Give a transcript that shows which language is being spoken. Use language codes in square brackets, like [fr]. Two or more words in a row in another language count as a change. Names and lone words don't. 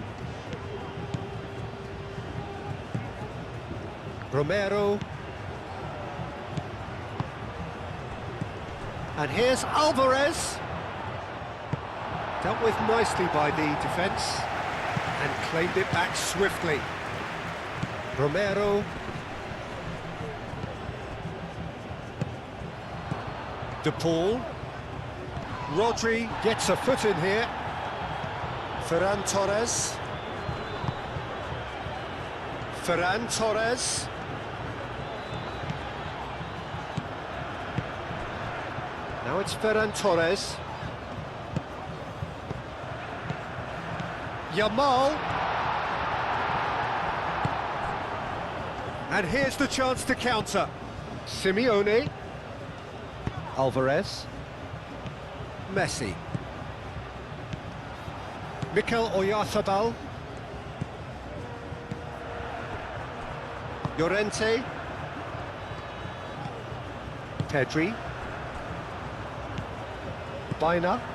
[en] Romero. And here's Alvarez. Dealt with nicely by the defence and claimed it back swiftly. Romero. De Paul. Rodri gets a foot in here. Ferran Torres. Ferran Torres. Now it's Ferran Torres. Yamal. And here's the chance to counter. Simeone. Alvarez. Messi. Mikel Oyarzabal. Llorente. Pedri. Baina.